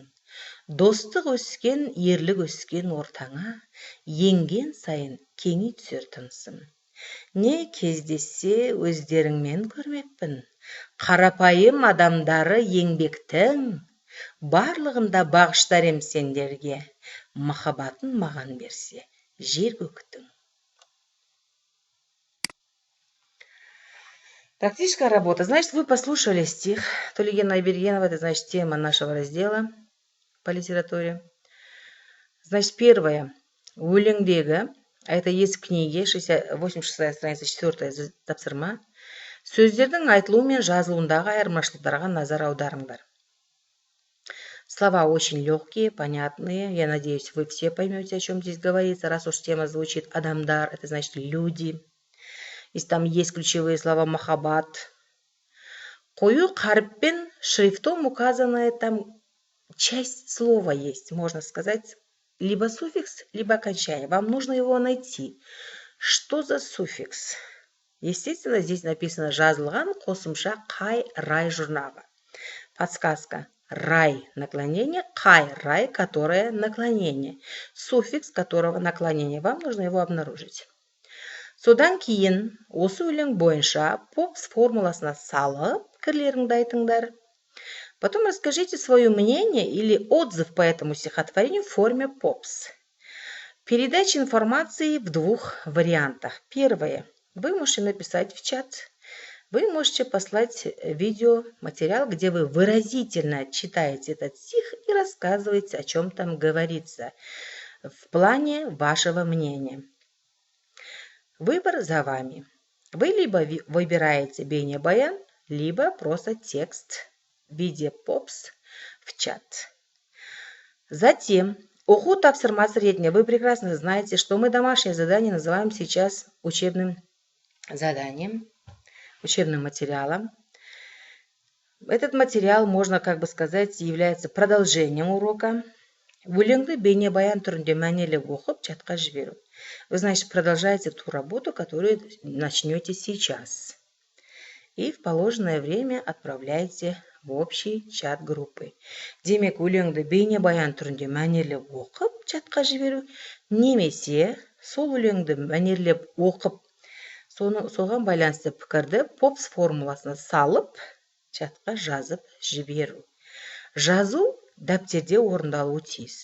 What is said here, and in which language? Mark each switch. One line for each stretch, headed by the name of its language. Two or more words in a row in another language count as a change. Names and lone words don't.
Kazakh: Достық өскен, ерлік өскен ортаңа, енген сайын кеңи түсер тынысым. Не кездессе өздеріңмен көрмекпін. Қарапайым адамдары еңбектің, барлығында бағыштар ем сендерге. Махаббатын маған берсе, жер көктің.
Russian: Практическая работа. Значит, вы послушали стих Төлеген Айбергенова, это значит тема нашего раздела по литературе. Значит, первое. Өлеңдегі, а это есть в книге, 86 страница, 4 тапсырма.
Kazakh: Сөздердің айтылуы мен жазылуындағы айырмашылықтарға назар аударыңдар.
Russian: Слова очень легкие, понятные. Я надеюсь, вы все поймете, о чем здесь говорится. Раз уж тема звучит адамдар, это значит люди. Если там есть ключевые слова махаббат.
Kazakh: Қою қаріппен
Russian: шрифтом указанная там часть слова есть, можно сказать, либо суффикс, либо окончание. Вам нужно его найти. Что за суффикс? Естественно, здесь написано
Kazakh: жазылған қосымша қай рай жұрнағы.
Russian: Подсказка. Рай наклонение,
Kazakh: қай рай,
Russian: которое наклонение. Суффикс которого наклонение. Вам нужно его обнаружить.
Kazakh: Содан кейін осы өлең бойынша попс формуласына салып пікірлеріңді айтыңдар.
Russian: Потом расскажите свое мнение или отзыв по этому стихотворению в форме попс. Передача информации в двух вариантах. Первое. Вы можете написать в чат. Вы можете послать видеоматериал, где вы выразительно читаете этот стих и рассказываете, о чем там говорится, в плане вашего мнения. Выбор за вами. Вы либо выбираете бейне-баян, либо просто текст в виде попс в чат. Затем,
Kazakh: оқу тапсырма средняя.
Russian: Вы прекрасно знаете, что мы домашнее задание называем сейчас учебным заданием, учебным материалом. Этот материал, можно как бы сказать, является продолжением урока.
Kazakh: Өлеңді бейнебаян түрінде мәнерлеп оқып чатқа жіберу.
Russian: Вы, значит, продолжаете ту работу, которую начнете сейчас. И в положенное время отправляете в общий чат группы.
Kazakh: Демек, өлеңді бейнебаян түрінде мәнерлеп оқып чатқа жіберу, немесе сол өлеңді мәнерлеп оқып, соған байланысты пікірді попс формуласына салып, чатқа жазып жіберу. Жазу дәптерде орындалуы тиіс.